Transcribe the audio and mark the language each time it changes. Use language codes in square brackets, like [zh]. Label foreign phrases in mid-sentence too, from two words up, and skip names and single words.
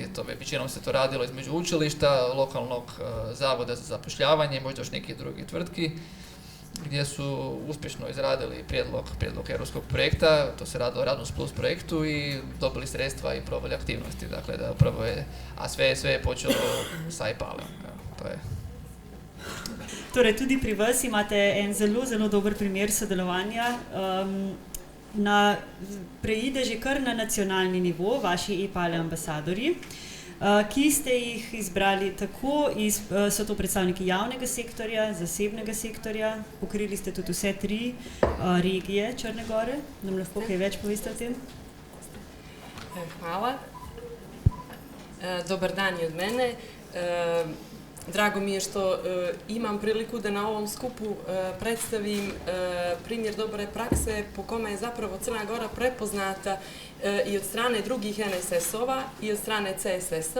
[hr] Većinom se to radilo između učilišta, lokalnog zavoda za zapošljavanje, možda još nekih drugih tvrtki, gdje su uspješno izradili prijedlog europskog projekta. To se radilo o Erasmus Plus projektu i dobili sredstva i proveli aktivnosti. Dakle, da upravo a sve je počelo sa e-palem. To je. [sl] Torej, tudi pri vas imate en zelo dober primer sodelovanja. Preide že kar na nacionalni nivo, vaši e-pale ambasadorji, ki ste jih izbrali tako, so to predstavniki javnega sektorja, zasebnega sektorja, pokrili ste tudi vse 3 regije Črne Gore. Nam lahko kaj več poveste o tem? [sr] Hvala. Dobar dan i od mene. Drago mi je što imam priliku da na ovom skupu predstavim primjer dobre prakse po kome je zapravo Crna Gora prepoznata i od strane drugih NSS-ova i od strane CSS-a.